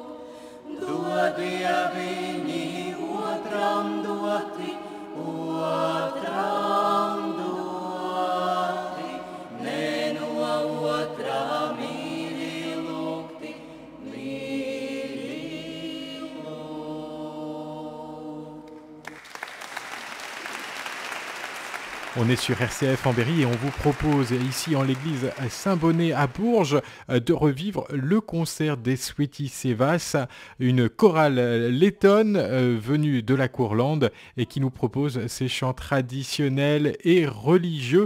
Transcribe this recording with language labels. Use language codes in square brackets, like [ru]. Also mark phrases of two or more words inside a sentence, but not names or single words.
[lv] Dod Dieviņi otram doti, otram doti, ne no otrā mīļi lūgti, mīļi lūgt. [fr] On est sur RCF en Berry et on vous propose ici en l'église Saint-Bonnet à Bourges de revivre le concert des Sweetie Sevas, une chorale lettonne venue de la Courlande et qui nous propose ses chants traditionnels et religieux.